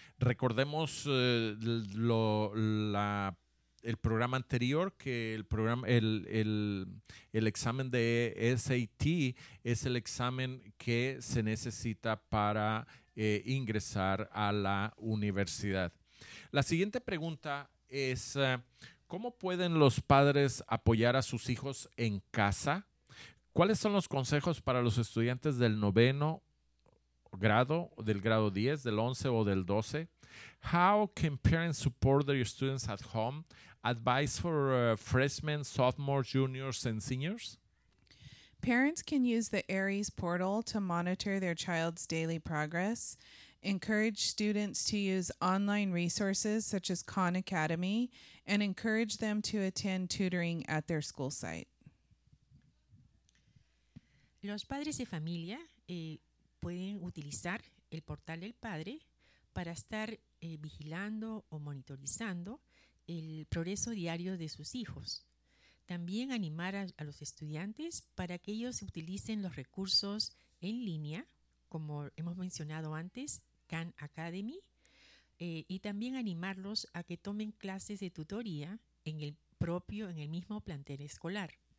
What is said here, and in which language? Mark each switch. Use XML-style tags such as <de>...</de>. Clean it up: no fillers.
<es>Recordemos el programa anterior, que el examen de SAT es el examen que se necesita para ingresar a la universidad. La siguiente pregunta es, ¿cómo pueden los padres apoyar a sus hijos en casa? ¿Cuáles son los consejos para los estudiantes del noveno grado, del grado 10, del 11 o del 12?</es> <en>How can parents support their students at home? Advice for freshmen, sophomores, juniors, and seniors? Parents can use the ARES portal to monitor their child's daily progress. Encourage students to use online resources such as Khan Academy and encourage them to attend tutoring at their school site.</en> <es>Los padres de familia pueden utilizar el portal del padre para estar vigilando o monitorizando el progreso diario de sus hijos. También animar a los estudiantes para que ellos utilicen los recursos en línea, como hemos mencionado antes, Khan Academy, y también animarlos a que tomen clases de tutoría en el mismo plantel escolar.</es>